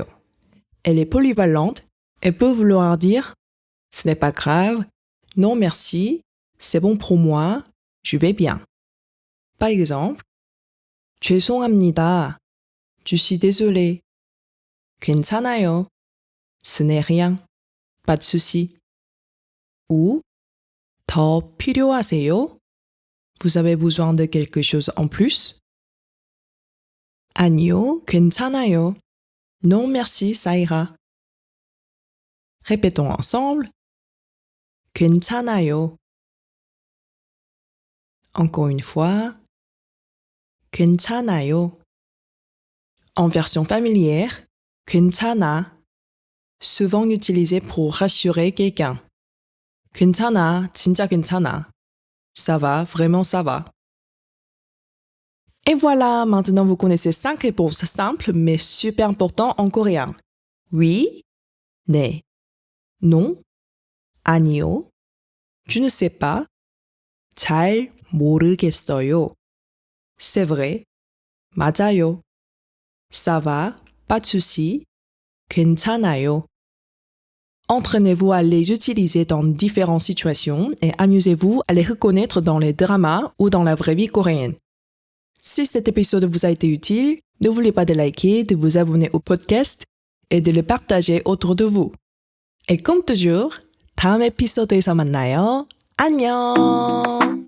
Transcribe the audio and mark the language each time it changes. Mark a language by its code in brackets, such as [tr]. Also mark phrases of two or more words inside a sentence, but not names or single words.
[fr] Elle est polyvalente et peut vouloir dire ce n'est pas grave, non merci, c'est bon pour moi, je vais bien. Par exemple, 죄송합니다. Je suis désolé. 괜찮아요. Ce n'est rien. Pas de souci. Ou [ko] 더 필요하세요? [fr] Vous avez besoin de quelque chose en plus? [ko] 아니요, 괜찮아요. [fr] Non merci, ça ira. Répétons ensemble. 괜찮아요. Encore une fois. 괜찮아요. En version familière, 괜찮아. Souvent utilisé pour rassurer quelqu'un. [ko] 괜찮아, 진짜 괜찮아. [fr] Ça va, vraiment ça va. Et voilà, maintenant vous connaissez 5 réponses simples mais super importantes en coréen. Oui, 네, non, 아니요, je ne sais pas, [ko] 잘 모르겠어요. [fr] C'est vrai, 맞아요. Ça va, pas de souci, 괜찮아요. Entraînez-vous à les utiliser dans différentes situations et amusez-vous à les reconnaître dans les dramas ou dans la vraie vie coréenne. Si cet épisode vous a été utile, n'oubliez pas de liker, de vous abonner au podcast et de le partager autour de vous. Et comme toujours, [ko] 다음 에피소드에서 만나요. 안녕!